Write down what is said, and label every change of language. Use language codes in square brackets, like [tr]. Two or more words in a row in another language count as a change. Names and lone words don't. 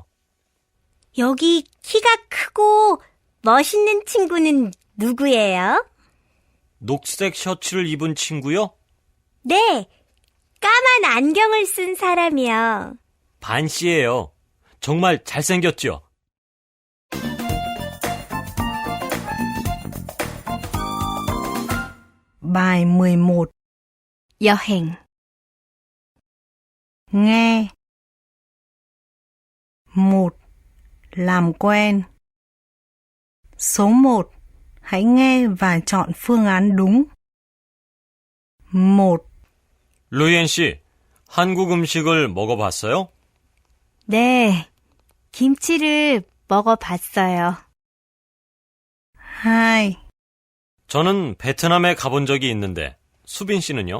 [ko] 여기 키가 크고 멋있는 친구는 누구예요? 녹색 셔츠를 입은 친구요? 네, 까만 안경을 쓴 사람이요. 반 씨예요. 정말 잘생겼죠? [vi] Bài 11. [ko] 여행. [vi] Nghe. 1. Làm quen. Số 1. Hãy nghe và chọn phương án đúng. 1, [ko] 루이엔 씨, 한국 음식을 먹어봤어요? 네, 김치를 먹어봤어요. 2, 저는 베트남에 가본 적이 있는데, 수빈 씨는요?